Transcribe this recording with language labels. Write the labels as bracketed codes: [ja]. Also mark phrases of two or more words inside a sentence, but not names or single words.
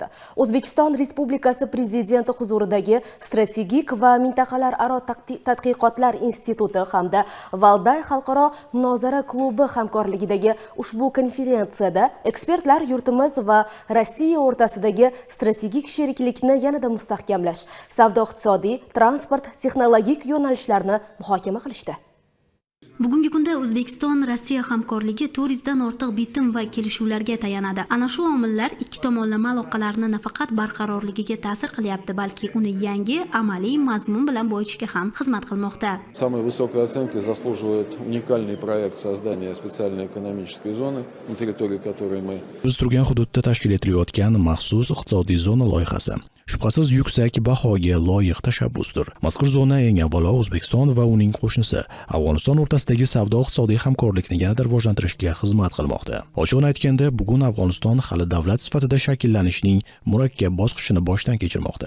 [uz] O'zbekiston Respublikasi prezidenti huzuridagi strategik va mintaqalararo tadqiqotlar instituti hamda Valday xalqaro munozara klubi hamkorligidagi ushbu konferensiyada ekspertlar yurtimiz va Rossiya o'rtasidagi strategik sheriklikni yanada mustahkamlash, savdo-iqtisodiy, transport, texnologik yo'nalishlarni muhokama qilishdi. Bugungi kunda O'zbekiston-Rossiya hamkorligi turizmdan ortiq bitim va kelishuvlarga tayanadi. Ana shu omillar ikki tomonlama aloqalarni nafaqat barqarorligiga ta'sir qilyapti, balki uni yangi amaliy mazmun bilan boyitishga ham xizmat qilmoqda. [ru] Самой высокой оценки заслуживает уникальный проект создания специальной экономической зоны, на территории которой мы. [uz] Biz turgan hududda tashkil etilayotgan maxsus iqtisodiy zona loyihasi shubhasiz yuksak bahoga loyiq tashabbusdir. Mazkur zona eng avvalo O'zbekiston va uning qo'shnisi Afg'oniston o'rtasidagi savdo-iqtisodiy hamkorlikni yanada rivojlantirishga xizmat qilmoqda. Ochiqni aytganda, bugun Afg'oniston hali davlat sifatida shakllanishning murakkab bosqichini boshdan kechirmoqda.